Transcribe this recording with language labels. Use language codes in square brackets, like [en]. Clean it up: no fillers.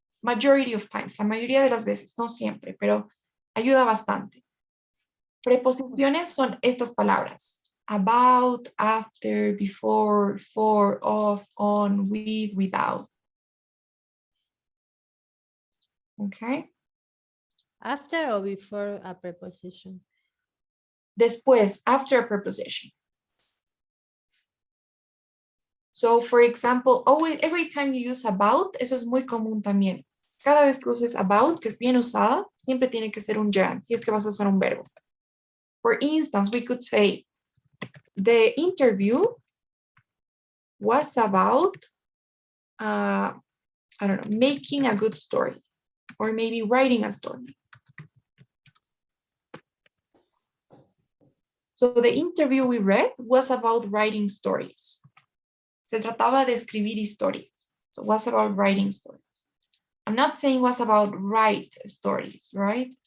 [en] Majority of times, [es] la mayoría de las veces, no siempre, pero ayuda bastante. Preposiciones son estas palabras. [en] About, after, before, for, of, on, with, without. Okay. After or before a preposition? [es] Después, [en] after a preposition. So, for example, always, every time you use about, [es] eso es muy común también. Cada vez que uses about, que es bien usada, siempre tiene que ser un gerund, si es que vas a usar un verbo. [en] For instance, we could say, the interview was about, I don't know, making a good story, or maybe writing a story. So the interview we read was about writing stories. [es] Se trataba de escribir historias. [en] So it was about writing stories. I'm not saying was about write stories, right?